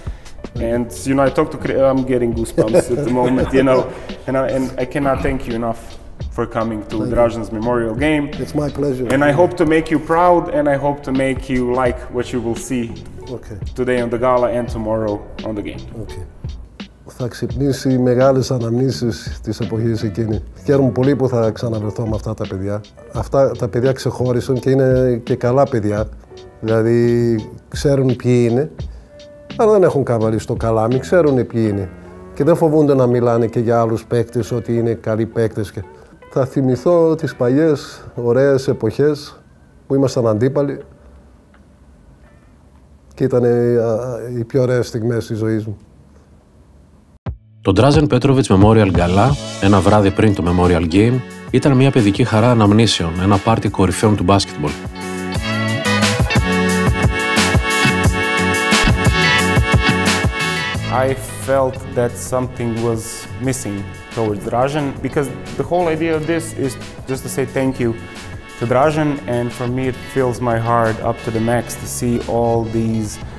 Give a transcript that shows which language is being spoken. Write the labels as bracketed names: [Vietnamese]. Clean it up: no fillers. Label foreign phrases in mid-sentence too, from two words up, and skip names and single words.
[English] And you know, I talked to, I'm getting goosebumps at the moment, you know, and I cannot thank you enough for coming to Drazen's memorial game. It's my pleasure. And I hope to make you proud, and I hope to make you like what you will see today on the gala and tomorrow on the game. Okay. [Greek] Θα ξυπνήσει μεγάλες αναμνήσεις της εποχής εκείνη. Χαίρομαι πολύ που θα ξαναβρεθώ με αυτά τα παιδιά. Αυτά τα παιδιά ξεχώρισαν και είναι και καλά παιδιά. Δηλαδή ξέρουν ποιοι είναι, αλλά δεν έχουν καβαλήσει το καλάμι, ξέρουν ποιοι είναι. Και δεν φοβούνται να μιλάνε και για άλλους παίκτες ότι είναι καλοί παίκτες. Θα θυμηθώ τις παλιές ωραίες εποχές που ήμασταν αντίπαλοι και ήταν οι πιο ωραίες στιγμές της ζωής μου. Το Drazen Petrovic Memorial Gala, ένα βράδυ πριν το Memorial Game, Ήταν μια παιδική χαρά αναμνήσεων, ένα πάρτι κορυφαίων του μπάσκετμπολ. [English] I felt that something was missing towards Drazen because the whole idea of this is just to say thank you to Drazen, and for me it fills my heart up to the max to see all these